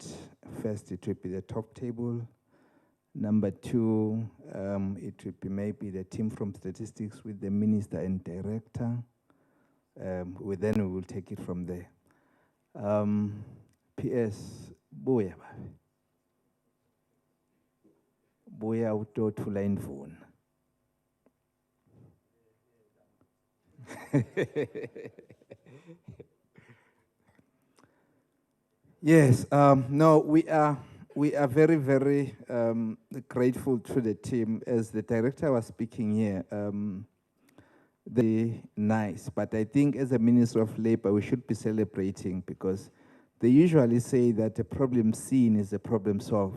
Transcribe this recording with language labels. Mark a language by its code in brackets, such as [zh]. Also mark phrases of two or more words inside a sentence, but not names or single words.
[en] First, it will be the top table. Number two, it will be maybe the team from statistics with the Minister and Director. Then we will take it from there. [ss] PS, Boya. Boya uto thula indvuna. [en] Yes, no, we are very, very grateful to the team. As the director was speaking here, they nice, but I think as a Minister of Labor, we should be celebrating because they usually say that a problem seen is a problem solved.